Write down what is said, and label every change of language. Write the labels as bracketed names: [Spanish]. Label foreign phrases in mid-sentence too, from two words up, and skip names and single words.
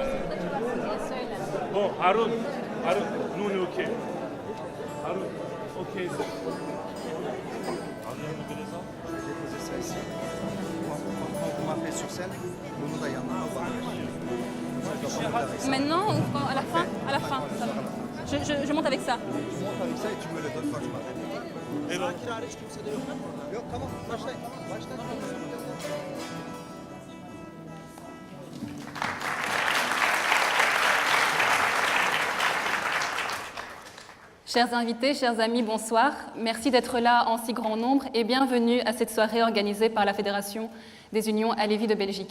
[Turkish] Burada çıkarsın diye söyle. [French] Bon, Harun, nous on est OK. Harun, OK. Maintenant ou à la fin? À la fin. Je monte avec ça. Tu montes avec ça et tu me le donnes quand je m'arrête. [Turkish] Et Sakin hariç kimse de yok mu? Yok tamam başlayın. [French] Chers invités, chers amis, bonsoir. Merci d'être là en si grand nombre et bienvenue à cette soirée organisée par la Fédération des Unions Alevis de Belgique.